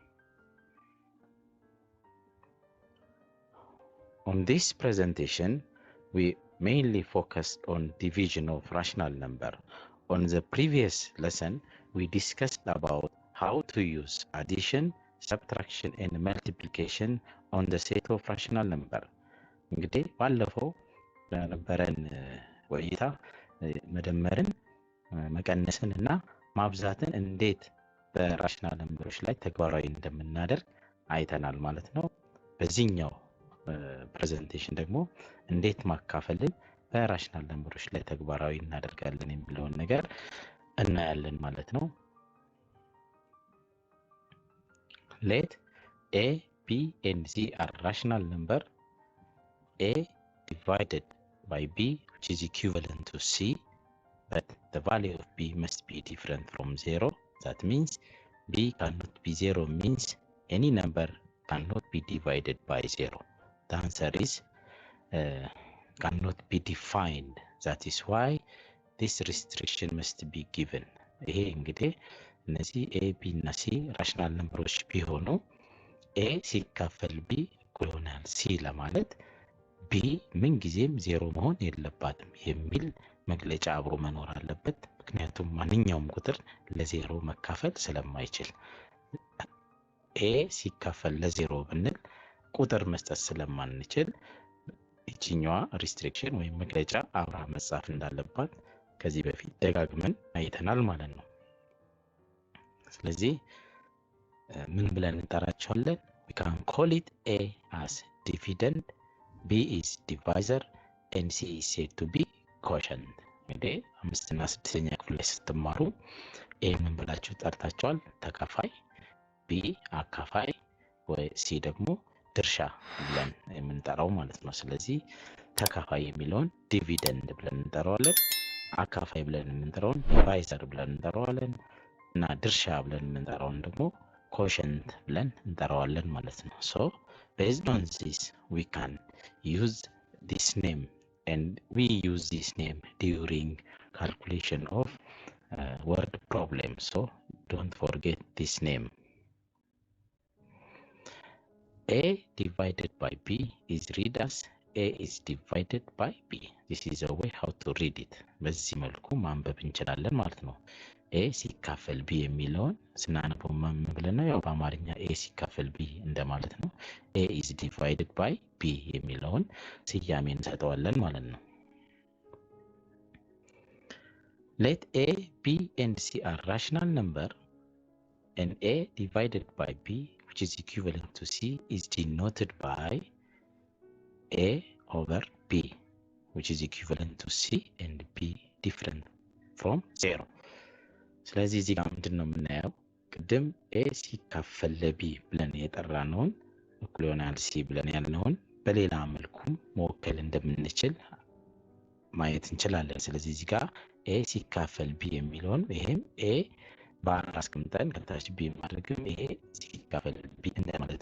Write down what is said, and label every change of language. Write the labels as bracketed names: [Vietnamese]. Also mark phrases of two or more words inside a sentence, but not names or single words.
[English] On this presentation, we mainly focused on division of rational number. On the previous lesson, we discussed about how to use addition, subtraction, and multiplication on the set of rational number. [Amharic] እንግዲህ ባለፈው በነበረን ቆይታ መደመርን መቀነስን እና ማብዛትን እንዴት በራሽናል ነምበሮች ላይ ተግባራዊ እንደምናደርግ አይተናል ማለት ነው። በዚህኛው ፕሬዘንቴሽን ደግሞ እንዴት ማካፈልን በራሽናል ነምበሮች ላይ ተግባራዊ እናደርጋለን የሚለውን ነገር እናያለን ማለት ነው። [English] Let a, b and c are rational number. A divided by b, which is equivalent to c, but the value of b must be different from 0. That means b cannot be 0, means any number cannot be divided by 0. The answer is cannot be defined. That is why this restriction must be given. [Amharic] ይሄ እንግዲህ እነዚህ a, b እና c ራሽናል ነምበሮች ቢሆኑ a ሲካፈል b እኩል ይሆናል c ለማለት ቢ ምን ጊዜም 0 መሆን የለባትም የሚል መግለጫ አብሮ መኖር አለበት። ምክንያቱም ማንኛውም ቁጥር ለ0 መካፈል ስለማይችል ኤ ሲካፈል ለ0 ብንል ቁጥር መስጠት ስለማንችል እቺኛዋ ሪስትሪክሽን ወይም መግለጫ አብራ መጻፍ እንዳለባት ከዚህ በፊት ደጋግመን አይተናል ማለት ነው። ስለዚህ ምን ብለን እንጠራቸዋለን? [English] we can call it a as dividend, b is divisor, and c is said to be quotient. [Amharic] እንግዲህ 5 እና 6ኛ ክፍል ላይ ስትማሩ a ምን ብላችሁ ጠርታችኋል? ተካፋይ፣ b አካፋይ፣ ወይ c ደግሞ ድርሻ ብለን የምንጠራው ማለት ነው። ስለዚህ ተካፋይ የሚለውን ዲቪደንድ ብለን እንጠራዋለን፣ አካፋይ ብለን የምንጠራውን ዲቫይዘር ብለን እንጠራዋለን እና ድርሻ ብለን የምንጠራውን ደግሞ quotient ብለን እንጠራዋለን ማለት ነው። [English] so based on this we can use this name, and we use this name during calculation of word problem, so don't forget this name. A divided by b is read as a is divided by b. This is a way how to read it. [Amharic] በዚህ መልኩ ማንበብ እንችላለን ማለት ነው። a ሲካፈል b የሚለውን ስናነበው ምን ብለን ነው? ያው በአማርኛ a ሲካፈል b እንደማለት ነው። [English] a is divided by b [Amharic] የሚለውን ስያሜ እንሰጠዋለን ማለት ነው። [English] Let a, b and c are rational number, and a divided by b, which is equivalent to c, is denoted by a over b, which is equivalent to c, and b different from 0. [Amharic] ስለዚህ እዚህ ጋር ምንድነው የምናየው? ቅድም a ሲካፈል ለb ብለን የጠራነውን እኩል ይሆናል c ብለን ያልነውን በሌላ መልኩ መወከል እንደምንችል ማየት እንችላለን። ስለዚህ እዚህ ጋር a ሲካፈል b የሚለውን ይሄም a ባር አስቀምጠን ከታች b ማድረግም ይሄ ሲካፈል b እንደማለት